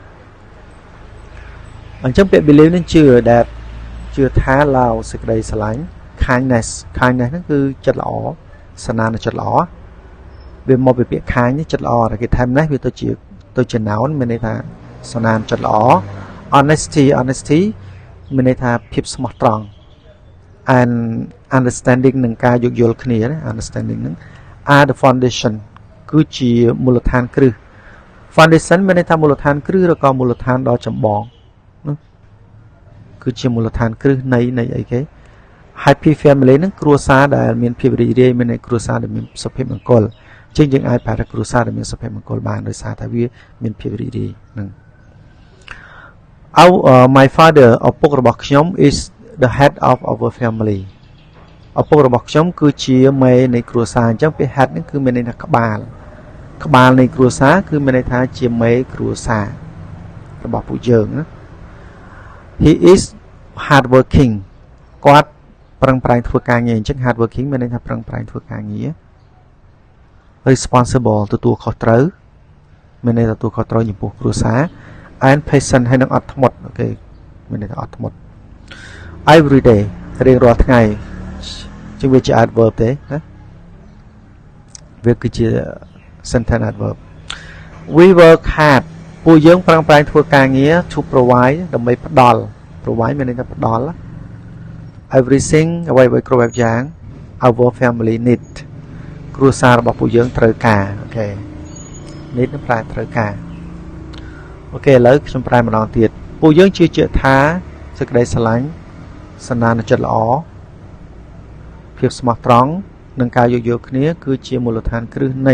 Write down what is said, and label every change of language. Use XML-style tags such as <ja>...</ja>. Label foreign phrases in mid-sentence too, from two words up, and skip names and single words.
<km>អញ្ចឹងពាក្យ believe នេះជឿថាឡាវសេចក្តីស្រឡាញ់ kindness ហ្នឹងគឺចិត្តល្អសន្តានចិត្តល្អវាមកពីពាក្យ ខាញនេះចិត្តល្អតែគេថែមនេះវាទៅជា noun មានន័យថាសន្តានចិត្តល្អ honesty មានន័យថាភាពស្មោះត្រ ង់ and understanding នឹងការយោគយល់គ្នាណា understanding នឹង</km> <en>are the foundation</en> <km>គឺជាមូលដ្ឋានគ្រឹះ foundation មានន័យថាមូលដ្ឋានគ្រឹះឬក៏មូលដ្ឋានដ៏ចម្បងណាគឺជាមូលដ្ឋានគ្រឹះនៃអីគេ</km> <en>Happy family</en> <km>នឹងគ្រួសារដែលមានភាពរីករាយមានគ្រួសារដែលមានសុភមង្គលជាងយើងអាចប្រើគ្រួសារដែលមានសុភមង្គលបានដោយសារតែវាមានភាពរីករាយហ្នឹង</km> <en>My father</en> <km>ឪពុករបស់ខ្ញុំ</km> <en>is the head of our family</en> <km>ឪពុករបស់ខ្ញុំគឺជាមេនៃគ្រួសារអញ្ចឹងពាក្យ head ហ្នឹងគឺមានន័យថាក្បាលនៃគ្រួសារគឺមានន័យថាជាមេគ្រួសាររបស់ពួកយើងណា</km> <en>He is hard working</en> <km>គាត់ប្រឹងប្រែងធ្វើការងារអញ្ចឹង</km> <en>hard working</en> <km>មានន័យថាប្រឹងប្រែងធ្វើការងារ responsible ទទួលខុស ត្រូវមានន័យថាទទួលខុសត្រូវចំពោះគ្រួសារ</km> <en>and patient</en> <km>ហើយនឹងអត់ធ្មត់អូខេមានន័យថាអត់ធ្មត់</km> <en>every day</en> <km>រៀងរាល់ថ្ងៃជាងវាជា adverb ទេណាវាគឺជា</km> <en>sentence adverb we work hard</en> <km>ពួកយើងប្រឹងប្រែងធ្វើការងារ</km> <en>to provide</en> <km>ដើម្បីផ្ដល់ provide មានន័យថាផ្ដល់ everything អ្វីៗគ្រប់បែបយ៉ាង</km> <en>our family need</en> <km>គ្រួសាររបស់ពួកយើងត្រូវការអូខេ need នឹងប្រែត្រូវការអូខេឥឡូវខ្ញុំប្រែម្ដងទៀតពួកយើងជឿ ជាក់ថាសេចក្តីស្រឡាញ់សន្តានចិត្តល្អភាពស្មោះត្រង់និងការយោគយល់គ្នាគឺជាមូលដ្ឋានគ្រឹះនៃ</km>